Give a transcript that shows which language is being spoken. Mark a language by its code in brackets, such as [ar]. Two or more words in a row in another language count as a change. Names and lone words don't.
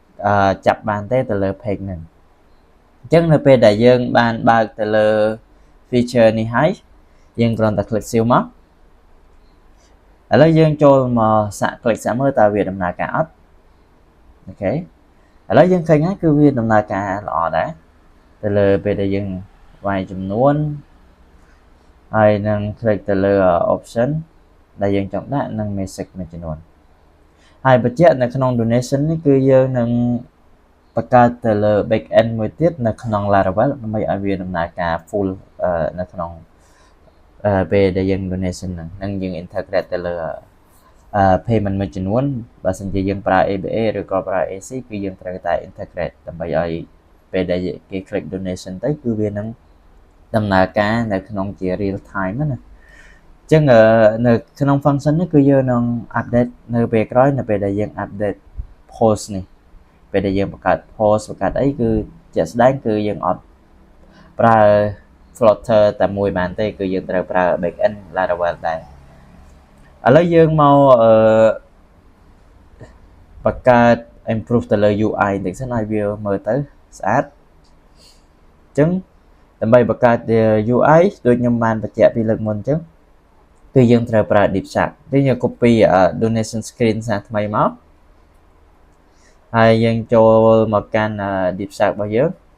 [km] ចាប់បានទេទៅលើ page ហ្នឹងអញ្ចឹងនៅពេលដែលយើងបានបើកទៅលើ feature នេះហើយយើងគ្រាន់តែ click ស៊ីវមកឥឡូវយើងចូលមកសាក click សាកមើលតើវាដំណើរការអត់អូខេឥឡូវយើងឃើញហើយគឺវាដំណើរការ ល្អដែរទៅលើពេលដែលយើងវាយចំនួនហើយនឹង click ទៅលើ option ដែលយើងចង់ដាក់និង message មួយចំនួនហើយបញ្ជាក់នៅក្នុង donation នេះគឺយើងនឹងបង្កើតទៅលើ [en] back end [km] មួយទៀតនៅក្នុង Laravel ដើម្បីឲ្យវាដំណើរការ full នៅក្នុងពេលដែលយើង donation ហ្នឹងយើង integrate ទៅលើ payment មួយចំ នួនបើសិនជាយើងប្រើ ABA ឬក៏ប្រើ AC គឺយើងត្រូវតែ integrate ដើម្បីឲ្យពេលដែលគេ click donation ទៅគឺវានឹងដំណើរការនៅក្នុងជា [en] real time [km] ណាអញ្ចឹងនៅក្នុង function នេះគឺយើងនឹង update នៅពេលក្រោយនៅពេលដែលយើង [en] update post [km] នេះពេលដែលយើងបង្កើត post បង្កើតអីគឺជាក់ស្ដែងគឺយើងអត់ប្រើ floater តែមួយបានទេគឺយើងត្រូវប្រើ [en] back end Laravel [km] ដែរឥឡូវយើងមក បង្កើត improve ទៅលើ UI បន្តិចសិនឲ្យវាមើលទៅស្អាតអញ្ចឹងដើម្បីបង្កើត UI ដូចខ្ញុំបានបញ្ជាក់ពីលើកមុនអញ្ចឹងគឺយើងត្រូវប្រើ DeepShark នេះយើង [en] copy donation screen [km] សារថ្មីមកហើយយើងចូលមកកាន់ DeepShark របស់យើង